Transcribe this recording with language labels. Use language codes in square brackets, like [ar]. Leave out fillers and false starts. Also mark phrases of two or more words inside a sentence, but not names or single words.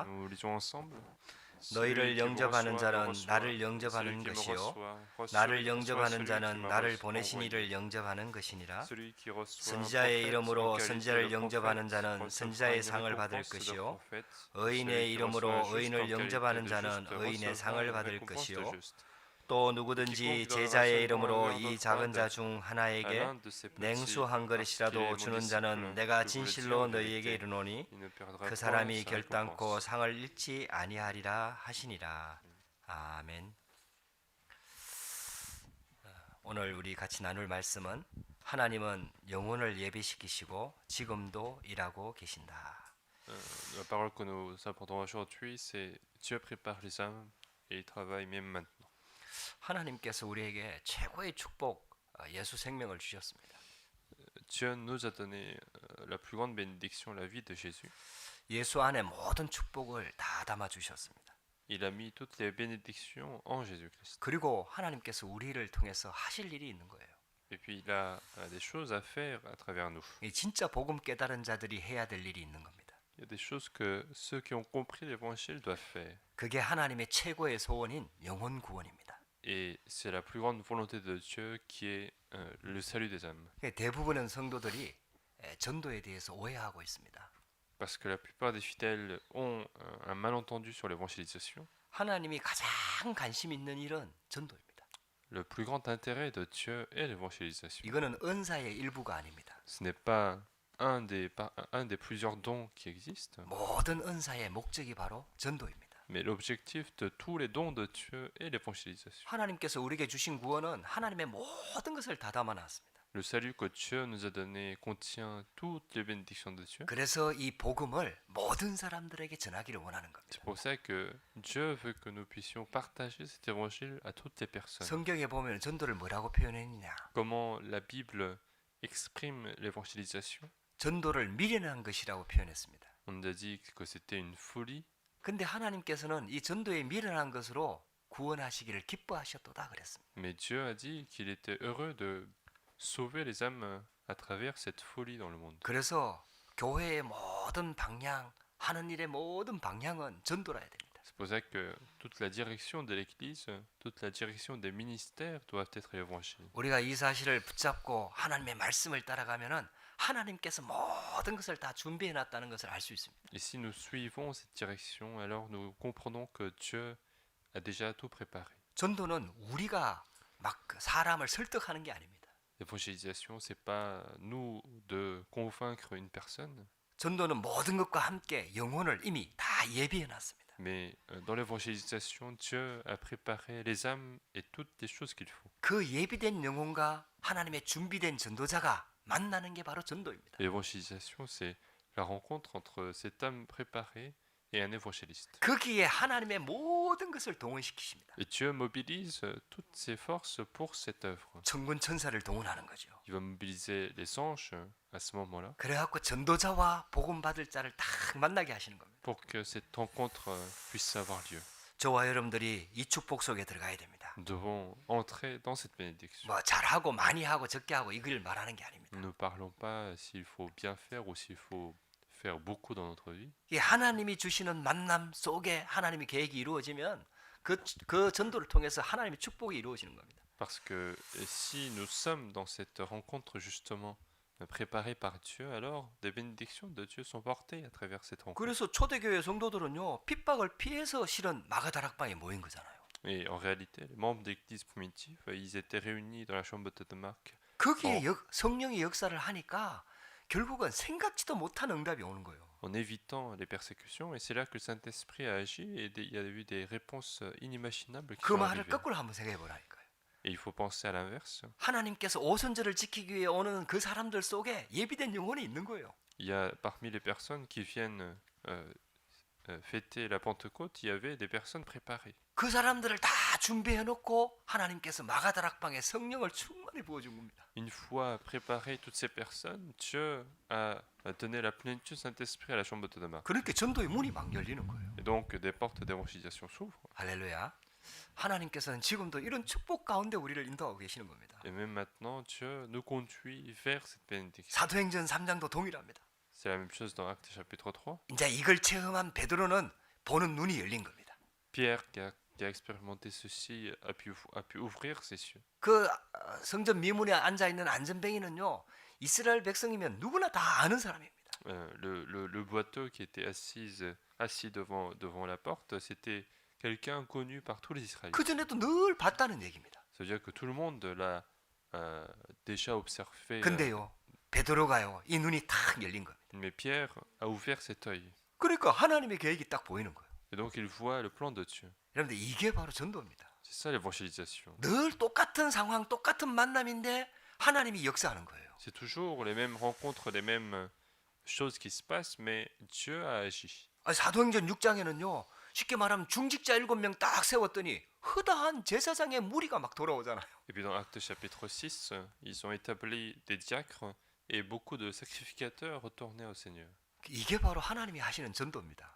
[fr] Nous lisons ensemble. [ko] 너희를 [fr] Celui qui vous [ko] 영접하는 [fr] reçoit, me [ko] 자는 [fr] reçoit. [ko] 나를 [fr] Celui [ko] 영접하는 [fr] qui me [ko] 것이요 [fr] reçoit, [ko] 나를 [fr] reçoit [ko] 영접하는 [fr] celui qui [ko] 자는 [fr] m'a [ko] 나를 [fr] reçu- [ko] 보내신 [fr] envoyé. [ko] 이를 영접하는 것이니라. [fr] Celui qui reçoit un [ko] 선지자의 [fr] prophète, [ko] 이름으로 [fr] en qualité [ko] 선지자를 [fr] de [ko] 영접하는 [fr] prophète, [ko] 자는 [fr] recevra [ko] 선지자의 [fr] une [ko] 상을 받을 [fr] récompense de [ko] 것이요 [fr] prophète. [ko] 의인의 [fr] Celui qui [ko] 이름으로 [fr] reçoit un juste en [ko] 의인을 [fr] qualité [ko] 영접하는 [fr] de [ko] 자는 [fr] juste [ko] 의인의 [fr] recevra [ko] 상을 [fr] une [ko] 받을 [fr] récompense de [ko] 것이요 [fr] juste. [ko] 또 누구든지 제자의 이름으로 이 작은 자 중 하나에게 냉수 한 그릇이라도 주는 자는 내가 진실로 너희에게 이르노니 그 사람이 결단코 상을 잃지 아니하리라 하시니라. 아멘. 오늘 우리 같이 나눌 말씀은 하나님은 영혼을 예비시키시고 지금도 일하고 계신다. [fr] La parole que nous apprendrons aujourd'hui, c'est Dieu prépare les âmes et il travaille même maintenant. [ko] 하나님께서 우리에게 최고의 축복 예수 생명을 주셨습니다. [fr] Dieu nous a donné la plus grande bénédiction, la vie de Jésus. [ko] 예수 안에 모든 축복을 다 담아 주셨습니다. [fr] Il a mis toutes les bénédictions en Jésus-Christ. [ko] 그리고 하나님께서 우리를 통해서 하실 일이 있는 거예요. [fr] Et puis il a des choses à faire à travers nous. [ko] 이 진짜 복음 깨달은 자들이 해야 될 일이 있는 겁니다. [fr] Il y a des choses que ceux qui ont compris l'évangile doivent faire. [ko] 그게 하나님의 최고의 소원인 영혼 구원입니다. [fr] Et c'est la plus grande volonté de Dieu qui est le salut des âmes. [ko] 대부분은 성도들이 전도에 대해서 오해하고 있습니다. [fr] Parce que la plupart des fidèles ont un malentendu sur l'évangélisation. [ko] 하나님이 가장 관심 있는 일은 전도입니다. [fr] Le plus grand intérêt de Dieu est l'évangélisation. [ko] 이거는 은사의 일부가 아닙니다. [fr] Ce n'est pas un des plusieurs dons qui existent, [ko] 모든 은사의 목적이 바로 전도입니다. [fr] mais l'objectif de tous les dons de Dieu est l'évangélisation. [ko] 하나님께서 우리에게 주신 구원은 하나님의 모든 것을 다 담아놨습니다. [fr] Le salut que Dieu nous a donné contient toutes les bénédictions de Dieu. [ko] 그래서 이 복음을 모든 사람들에게 전하기를 원하는 겁니다. [fr] C'est pour ça que Dieu veut que nous puissions partager cet évangile à toutes les personnes. [ko] 성경에 보면 전도를 뭐라고 표현했느냐? [fr] Comment la Bible exprime l'évangélisation? [ko] 전도를 미련한 것이라고 표현했습니다. [fr] On nous a dit que c'était une folie, [ko] 근데 하나님께서는 이 전도의 미련한 것으로 구원하시기를 기뻐하셨도다 그랬습니다. [fr] mais Dieu a dit qu'il était heureux de sauver les âmes à travers cette folie dans le monde. [ko] 그래서 교회의 모든 방향, 하는 일의 모든 방향은 전도라야 됩니다. [fr] C'est pour ça que toute la direction de l'Église, toute la direction des ministères doivent être l'évangile. [ko] 우리가 이 사실을 붙잡고 하나님의 말씀을 따라가면은 하나님께서 모든 것을 다 준비해 놨다는 것을 알 수 있습니다. [fr] Et si nous suivons cette direction, alors nous comprenons que Dieu a déjà tout préparé. [ko] 전도는 우리가 막 사람을 설득하는 게 아닙니다. [fr] L'évangélisation, c'est pas nous de convaincre une personne, [ko] 전도는 모든 것과 함께 영혼을 이미 다 예비해 놨습니다. [fr] mais dans l'évangélisation, Dieu a préparé les âmes et toutes les choses qu'il faut. [ko] 그 예비된 영혼과 하나님의 준비된 전도자가 만나는 게 바로 전도입니다. [fr] L'évangélisation, c'est la rencontre entre cette âme préparée et un évangéliste. [ko] 거기에 하나님의 모든 것을 동원시키십니다. [fr] Et Dieu mobilise toutes ses forces pour cette œuvre. [ko] 천군 천사를 동원하는 거죠. [fr] Il va mobiliser les anges à ce moment-là [ko] 그래갖고 전도자와 복음 받을 자를 딱 만나게 하시는 겁니다. [fr] pour que cette rencontre puisse avoir lieu. [ko] 저와 여러분들이 이 축복 속에 들어가야 됩니다. [fr] Nous devons entrer dans cette bénédiction. [ko] 뭐 잘하고 많이 하고 적게 하고 이걸 말하는 게 아닙니다. [fr] Nous ne parlons pas s'il faut bien faire ou s'il faut faire beaucoup dans notre vie. [ko] 이 하나님이 주시는 만남 속에 하나님의 계획이 이루어지면 그 전도를 통해서 하나님의 축복이 이루어지는 겁니다. [fr] Parce que si nous sommes dans cette rencontre justement préparée par Dieu, alors des bénédictions de Dieu sont portées à travers cette rencontre. [ko] 그래서 초대교회 성도들은요 핍박을 피해서 실은 마가다락방에 모인 거잖아요. [fr] Et en réalité, les membres d'église primitive, ils étaient réunis dans la chambre de Marc [ko] 거기에 성령이 역사를 하니까 결국은 생각지도 못한 응답이 오는 거예요. [fr] en évitant les persécutions, et c'est là que le Saint-Esprit a agi et il y a eu des réponses inimaginables qui [ko] 그 [fr] sont [ko] 말을 [fr] arrivées. [ko] 거꾸로 한번 생각해 보라니까요. [fr] Et il faut penser à l'inverse. [ko] 하나님께서 오순절을 지키기 위해 오는 그 사람들 속에 예비된 영혼이 있는 거예요. [fr] Il y a parmi les personnes qui viennent fêter la Pentecôte, il y avait des personnes préparées. [ko] 그 사람들을 다 준비해 놓고 하나님께서 마가다락방에 성령을 충만히 부어 준 겁니다. [fr] Une fois préparées toutes ces personnes, Dieu a donné la plénitude du Saint-Esprit à la chambre de Marc. [ko] 그렇게 전도의 문이 막 열리는 거예요. [fr] Et donc des portes d'évangélisation s'ouvrent. [ko] 할렐루야. 하나님께서는 지금도 이런 축복 가운데 우리를 인도하고 계시는 겁니다. [fr] Et même maintenant, Dieu nous conduit vers cette bénédiction. [ko] 사도행전 3장도 동일합니다. [fr] C'est la même chose dans Actes chapitre 3. [ko] 이제 이걸 체험한 베드로는 보는 눈이 열린 겁니다. [fr] Pierre, qui a expérimenté ceci, a pu ouvrir ses yeux. [ko] 그 성전 미문에 앉아 있는 안전뱅이는요 이스라엘 백성이면 누구나 다 아는 사람입니다. [fr] Le boiteux qui était assis devant la porte, c'était quelqu'un connu par tous les Israélites. [ko] 그 전에도 늘 봤다는 얘기입니다. [fr] Ça veut dire que tout le monde l'a déjà observé. [ko] 근데요 베드로가요 이 눈이 탁 열린 겁니다. [fr] Mais Pierre a ouvert cet œil. [ko] 그러니까 하나님의 계획이 딱 보이는 거예요. [fr] Et donc il voit le plan de Dieu. [ko] 여러분들 이게 바로 전도입니다. [fr] C'est ça l'évangélisation. [ko] 늘 똑같은 상황, 똑같은 만남인데 하나님이 역사하는 거예요. [fr] C'est toujours les mêmes rencontres, les mêmes choses qui se passent, mais Dieu a agi. [ko] 사도행전 6장에는요 쉽게 말하면 중직자 7명 딱 세웠더니 허다한 제사장의 무리가 막 돌아오잖아요. [fr] Et puis dans Actes chapitre 6, ils ont établi des diacres et beaucoup de sacrificateurs retournaient au Seigneur. [ko] 이게 바로 하나님이 하시는 전도입니다.